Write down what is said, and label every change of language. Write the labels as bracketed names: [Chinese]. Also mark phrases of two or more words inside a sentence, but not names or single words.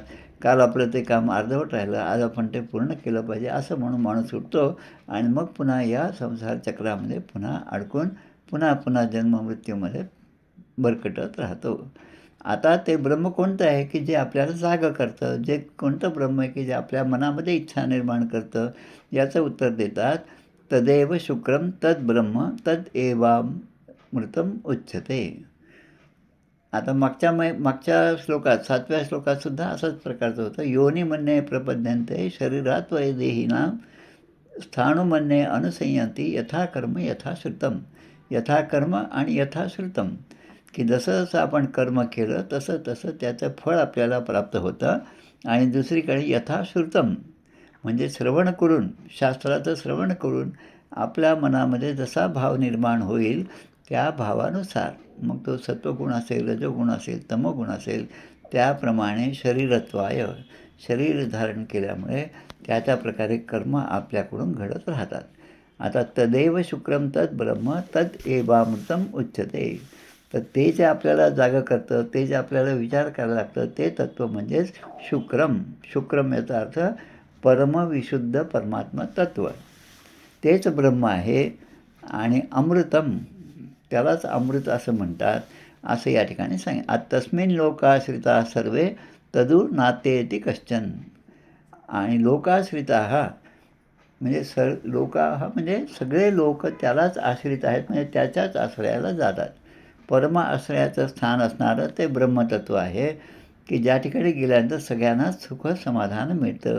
[Marathi] काल आपलं ते काम अर्धवट राहिलं, आज आपण ते पूर्ण केलं पाहिजे असं म्हणून माणूस उठतो आणि मग पुन्हा या संसार चक्रामध्ये पुन्हा अडकून पुन्हा जन्ममृत्यूमध्ये भरकटत राहतो. आता ते ब्रह्म कोणतं आहे की जे आपल्याला जागं करतं, जे कोणतं ब्रह्म आहे की जे आपल्या मनामध्ये इच्छा निर्माण करतं, याचं उत्तर देतात, [Sanskrit] तदेव शुक्रम तद ब्रह्म तद एवामृतम उच्यते. [Marathi] आता मागच्या श्लोकात 7व्या श्लोकातसुद्धा असंच प्रकारचं होतं. [Sanskrit] योनी म्हणणे प्रपद्यन्ते शरीरात वैदेहिनां स्थाणुमन्ये अनुसंयंती यथाकर्म यथाश्रुतम. [Marathi] यथाकर्म आणि यथाश्रुतम, की जसं जसं आपण कर्म केलं तसं तसं त्याचं फळ आपल्याला प्राप्त होतं. आणि दुसरीकडे यथाश्रुतम म्हणजे श्रवण करून, शास्त्राचं श्रवण करून आपल्या मनामध्ये जसा भाव निर्माण होईल त्या भावानुसार, मग तो सत्वगुण असेल, रजोगुण असेल, तमोगुण असेल, त्याप्रमाणे शरीरत्वाय, शरीर धारण केल्यामुळे त्या प्रकारे कर्म आपल्याकडून घडत राहतात. [Sanskrit] आता तदेव शुक्रम तद ब्रह्म तद एवामृतम उच्यते. [Marathi] तर ते जे आपल्याला जागं करतं, ते जे आपल्याला विचार करायला लागतं, ते तत्त्व म्हणजेच शुक्रम. शुक्रम याचा अर्थ परमविशुद्ध परमात्मा तत्त्व, तेच ब्रह्म आहे. आणि अमृतम, त्यालाच अमृत असं म्हणतात, असं या ठिकाणी सांग. [Sanskrit] तस्मिन् लोकाश्रिता सर्वे तदु नातेति कश्चन. [Marathi] आणि लोकाश्रिता हा म्हणजे लोका हा म्हणजे सगळे लोक त्यालाच आश्रित आहेत, म्हणजे त्याच्याच आश्रयाला जातात. परम आश्रयाचं स्थान असणारं ते ब्रह्मतत्व आहे की ज्या ठिकाणी गेल्यानंतर सगळ्यांनाच सुख समाधान मिळतं.